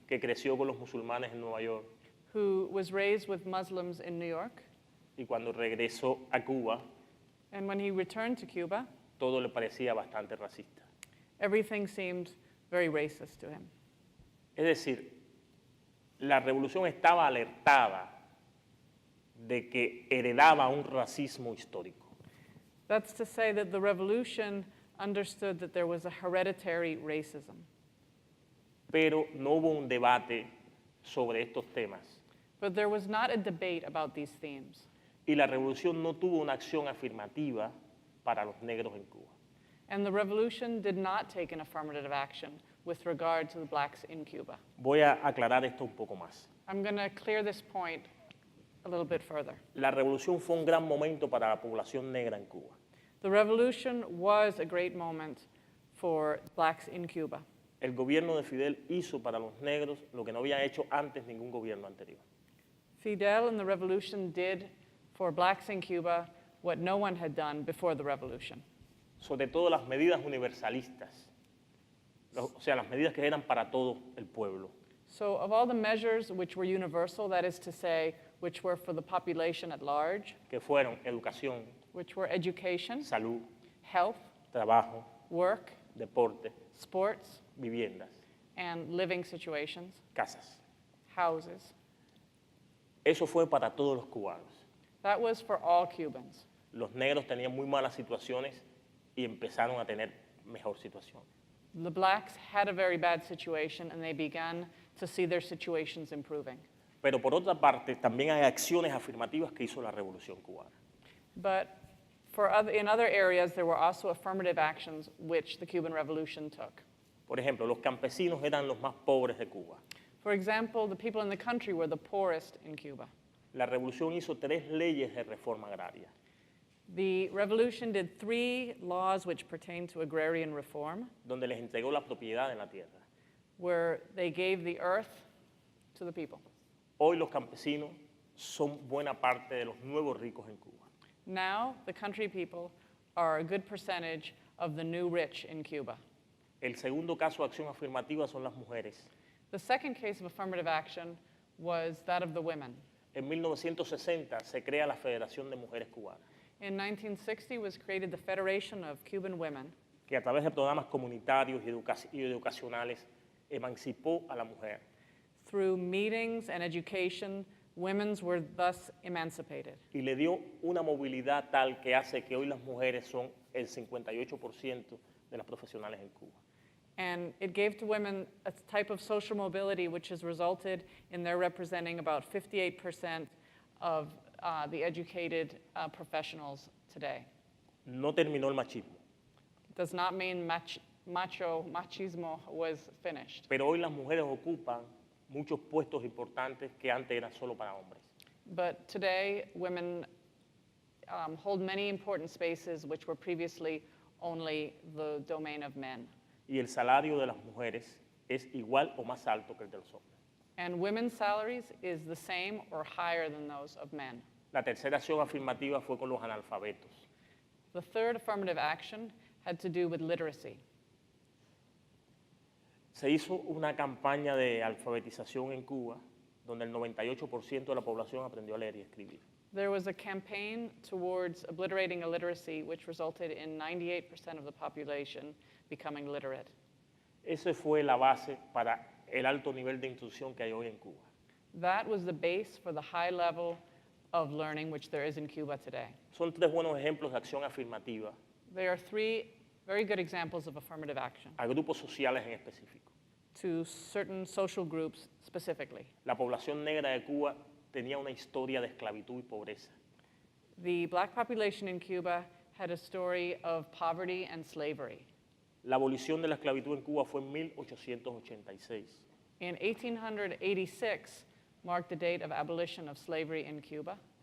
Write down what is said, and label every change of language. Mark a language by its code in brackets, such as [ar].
[es] que creció con los musulmanes en Nueva York [en] who was raised with Muslims in New York. [es] y cuando regresó a Cuba [en] And when he returned to Cuba, [es] todo le parecía bastante racista. [en] everything seemed very racist to him. [es] Es decir, la revolución estaba alertada de que heredaba un racismo histórico. [en] That's to say that the revolution understood that there was a hereditary racism. [es] Pero no hubo un debate sobre estos temas [en] But there was not a debate about these themes. [es] y la revolución no tuvo una acción afirmativa para los negros en Cuba. [en] And the revolution did not take an affirmative action with regard to the blacks in Cuba. [es] Voy a aclarar esto un poco más. [en] I'm going to clear this point a little bit further. [es] La revolución fue un gran momento para la población negra en Cuba. [en] The revolution was a great moment for blacks in Cuba. [es] El gobierno de Fidel hizo para los negros lo que no había hecho antes ningún gobierno anterior. [en] Fidel and the revolution did for blacks in Cuba what no one had done before the revolution. [es] Sobre todo las medidas universalistas, o sea, las medidas que eran para todo el pueblo. [en] So of all the measures which were universal, that is to say, which were for the population at large, [es] Que fueron educación, [en] which were education, [es] salud, [en] health, [es] trabajo, [en] work, [es] deporte, [en] sports, [es] viviendas, [en] and living situations, [es] casas. [en] houses. [es] Eso fue para todos los cubanos. [en] That was for all Cubans. [es] Los negros tenían muy malas situaciones y empezaron a tener mejor situación. [en] The blacks had a very bad situation and they began to see their situations improving. [es] Pero por otra parte, también hay acciones afirmativas que hizo la Revolución Cubana. [en] But in other areas, there were also affirmative actions which the Cuban Revolution took. [es] Por ejemplo, los campesinos eran los más pobres de Cuba. [en] For example, the people in the country were the poorest in Cuba. [es] La revolución hizo 3 leyes de reforma agraria. [en] The revolution did 3 laws which pertain to agrarian reform, [es] Donde les entregó la propiedad en la tierra. [en] where they gave the earth to the people. [es] Hoy los campesinos son buena parte de los nuevos ricos en Cuba. [en] Now, the country people are a good percentage of the new rich in Cuba. [es] El segundo caso de acción afirmativa son las mujeres. [en] The second case of affirmative action was that of the women. [es] En 1960 se crea la Federación de Mujeres Cubanas, [en] In 1960 was created the Federation of Cuban Women, [es] que a través de programas comunitarios y educacionales emancipó a la mujer. [en] Through meetings and education, women were thus emancipated. [es] Y le dio una movilidad tal que hace que hoy las mujeres son el 58% de las profesionales en Cuba. [en] And it gave to women a type of social mobility which has resulted in their representing about 58% of the educated professionals today. [es] No terminó el machismo, [en] Does not mean machismo was finished. [es] pero hoy las mujeres ocupan muchos puestos importantes que antes eran solo para hombres. [en] But today, women hold many important spaces which were previously only the domain of men. [es] Y el salario de las mujeres es igual o más alto que el de los hombres. [en] And women's salaries is the same or higher than those of men. [es] La tercera acción afirmativa fue con los analfabetos. [en] The third affirmative action had to do with literacy. [es] Se hizo una campaña de alfabetización en Cuba donde el 98% de la población aprendió a leer y escribir. [en] There was a campaign towards obliterating illiteracy, which resulted in 98% of the population becoming literate. [es] Esa fue la base para el alto nivel de instrucción que hay hoy en Cuba. [en] That was the base for the high level of learning which there is in Cuba today. [es] Son tres buenos ejemplos de acción afirmativa [en] There are three very good examples of affirmative action [es] a grupos sociales en específico. [en] to certain social groups specifically. [es] La población negra de Cuba tenía una historia de esclavitud y pobreza. [en] The black population in Cuba had a story of poverty and slavery. [es] La abolición de la esclavitud en Cuba fue en 1886. [en] In 1886 marked the date of abolition of slavery in Cuba.